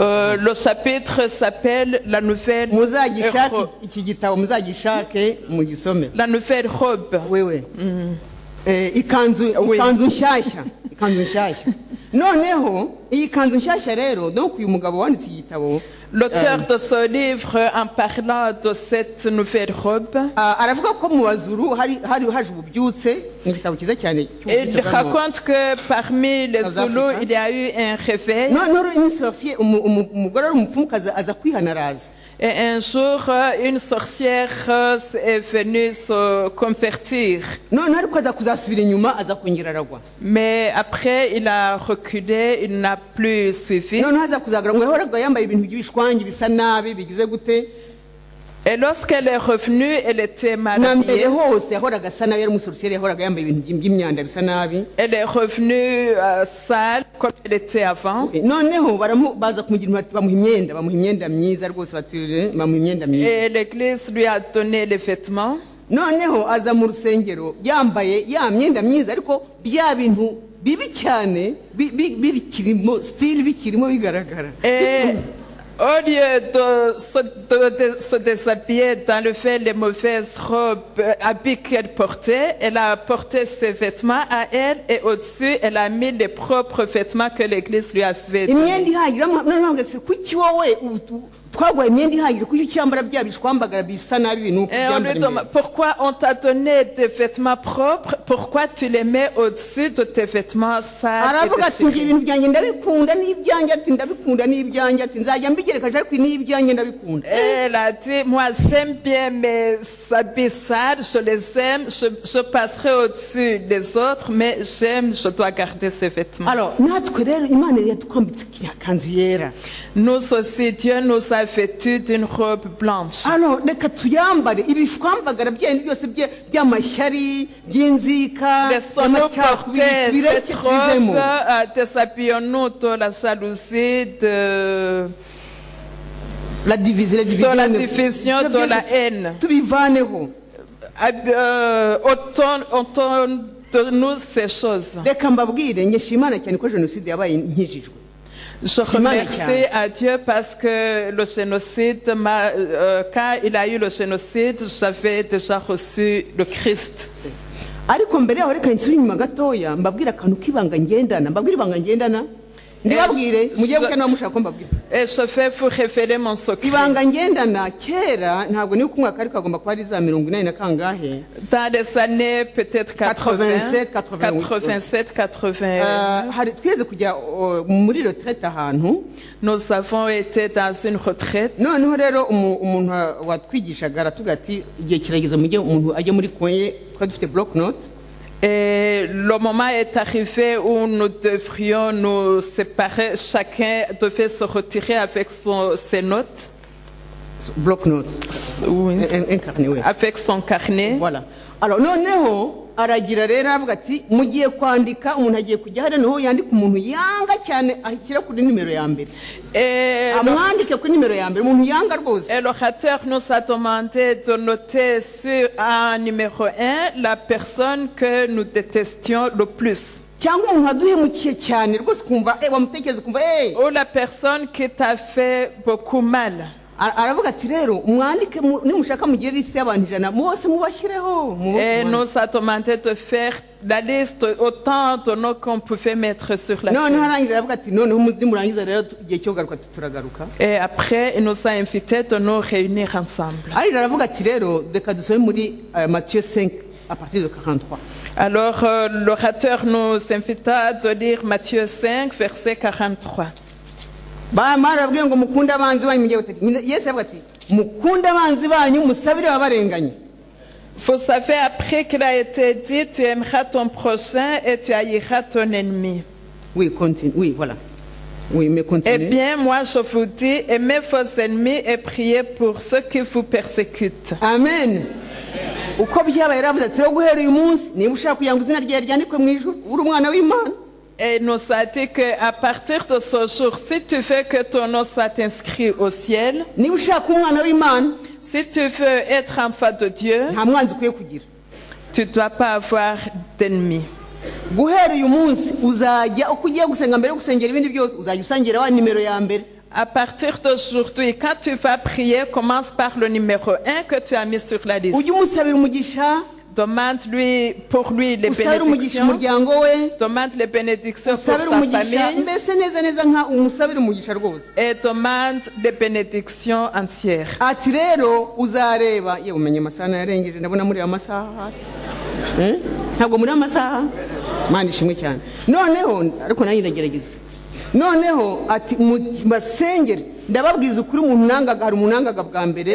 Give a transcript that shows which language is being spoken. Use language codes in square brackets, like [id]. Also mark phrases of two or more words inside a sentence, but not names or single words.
[fr] Le chapitre s'appelle La nouvelle [rw] muzagishake [fr] robe. [rw] iki gitabo muzagishake mugisome [fr] La nouvelle robe. [rw] wewe ikanzu nshyashya ikanzu nshyashya noneho iyi kanzu nshyashya rero donc uyu mugabo wanditse iki gitabo [fr] L'auteur de ce livre, en parlant de cette nouvelle robe, [rw] aravuga ko mu bazuru hari haje ububyutse ni igitabo cyiza cyane [fr] il raconte que parmi les South Zoulous, Africa. il y a eu un réveil. [rw] noneho [fr] une sorcier [rw] umugore ari umupfumukazi aza kwihanaraza [fr] Et un jour, une sorcière est venue se convertir. [rw] noneho ariko aza kuzasubira inyuma aza kongera aragwa [fr] Mais après, il a reculé, il n'a plus suivi. [rw] noneho aza kuzagaragara ngo yahoraga yambaye ibintu by'ibishwangi bisa nabi bigize gute [fr] Et lorsqu'elle est revenue, elle était mal [rw] na mbere [fr] habillée. [rw] hose yahoraga asa nabi yari umusorciere yahoraga yambaye ibintu by'imyanda bisa nabi [fr] Elle est revenue sale comme elle était avant. [rw] noneho baza kumugira bamuha imyenda myiza rwose bamuha imyenda myiza [fr] Et l'église lui a donné les vêtements. [rw] noneho aza mu rusengero yambaye ya myenda myiza ariko bya bintu bibi cyane bikirimo style bikirimo bigaragara [fr] Et au lieu de se déshabiller, d'enlever les mauvaises robes, habits qu'elle portait, elle a porté ses vêtements à elle et au-dessus, elle a mis les propres vêtements que l'église lui avait donnés. [rw] imyenda ihagije noneho ngase kuki wowe twaguhaye imyenda ihagije kuki ucyambara bya bishwambagara bisa nabi ibintu [fr] Et on lui demande, pourquoi on t'a donné des vêtements propres, pourquoi tu les mets au-dessus de tes vêtements sales [rw] aravuga [fr] et [rw] ati ngira [fr] déchirés? [rw] ibintu byanjye ndabikunda n'ibyanjye ati ndabikunda n'ibyanjye ati nzajya mbigereka ariko n'ibyanjye ndabikunda [fr] Elle a dit, moi j'aime bien mes habits sales, je les aime, je passerai au-dessus des autres, mais je dois garder ces vêtements. [rw] alors natwe rero imana yatwambitse kiriya kanzu yera [fr] Nous aussi, Dieu nous a vêtus d'une robe blanche. [rw] alors reka tuyambare ibishwambagara byenda byose by'amashyari by'inzika [fr] Laissons-nous porter [rw] bireke [fr] cette robe, [rw] tubivemo [fr] déshabillons-nous de la jalousie, de la division de la haine. [rw] tubivaneho [fr] Ôtons de nous ces choses. [rw] reka mbabwire ngesha imana cyane ko jenoside yabaye nkijijwe [fr] Je remercie à Dieu parce que le génocide, quand il a eu le génocide, j'avais déjà reçu le Christ. [rw] ariko mbere yaho reka nsubire inyuma gatoya mbabwire akantu k'ibanga ngendana mbabwire ibanga ngendana ndibabwire mugiye gukena mushaka ko mbabwire [fr] Et je vais vous révéler mon secret. [rw] ibanga ngendana kera ntabwo niba umwaka ariko agomba kuba ari za 80 na kangahe [fr] Dans les années peut-être 87, 87, 80. [rw] hari tweze kujya muri retraite ahantu [fr] Nous avons été dans une retraite. [rw] noneho rero umuntu watwigishaga aratuga ati igihe kirageze mujye umuntu ajye muri koye twari dufite [fr] block note. Et le moment est arrivé où nous devrions nous séparer. Chacun devait se retirer avec ses notes. Block note. Oui. Un carnet, oui. Avec son carnet. Voilà. [rw] Alors noneho aragira rero avuga ati mugiye kwandika umuntu agiye kujya hano noneho yandika umuntu yanga cyane ahikira kuri nimero ya mbere amwandike kuri nimero ya mbere umuntu yanga rwose. [fr] Et l'orateur nous a demandé de noter sur un numéro 1 la personne que nous détestions le plus. [rw] cyangwa umuntu aduhemukiye cyane rwose kumva wamutekereza kumva [fr] ou la personne qui t'a fait beaucoup mal. [rw] aravuga ati rero mwandike nimushaka mugire liste y'abantu 100 mwose mubashyireho. [fr] Et nous a demandé de faire la liste autant de noms qu'on pouvait mettre sur la feuille. [rw] Harangiza aravuga ati noneho murangiza rero igihe cyo garuka turagaruka. [fr] Et après il nous a invités de nous réunir ensemble. [rw] aravuga ati rero reka dusome muri Matthieu 5 [fr] à partir de 43. Alors l'orateur nous invita de lire Matthieu 5 verset 43. [rw] barabwiye ngo mukunde abanzi banyu mugiye gute Yesu yavuga ati mukunde abanzi banyu musabire ababarenganye. [fr] Vous savez, après qu'il a été dit, tu aimeras ton prochain et tu haïras ton ennemi. Oui, continue. Oui, voilà. Oui, mais continue. Eh bien, moi, je vous dis, aimez vos ennemis et priez pour ceux qui vous persécutent. Amen. [rw] Uko byabaye yaravuze ati rero guhera uyu munsi niba ushaka kugira ngo izina ryawe ryandikwe mu ijuru uri umwana w'Imana. [fr] Et il nous a dit qu'à partir de ce jour, si tu veux que ton nom soit inscrit au ciel, [rw] Niba ushaka kuba umwana w'Imana [fr] si tu veux être enfant de Dieu, [rw] nta mwanzi ukwiye kugira. [fr] tu ne dois pas avoir d'ennemis. [rw] Guhera uyu munsi uzajya uko ugiye gusenga mbere yo gusengera ibindi byose uzajya usangira wa nimero ya mbere. [fr] À partir d'aujourd'hui, quand tu vas prier, commence par le numéro 1 que tu as mis sur la liste. [rw] Ujye umusabira umugisha, [fr] Demande-lui pour lui les [rw] usabire umugisha [fr] bénédictions. [rw] umuryango we, [fr] Demande les bénédictions pour [rw] usabire [fr] sa [rw] umugisha [fr] famille [rw] mbese neza neza nka umusabire umugisha rwose. [fr] et demande des bénédictions entières. [rw] Ati rero uzareba yewe umenye amasaha yarengeje ndabona muri amasaha ntabwo muri amasaha Mana ishimwe cyane. Noneho ariko nanjye ndagerageza. Noneho ati basengere ndababwiza ukuri umuntu nangaga hari umunangaga bwa mbere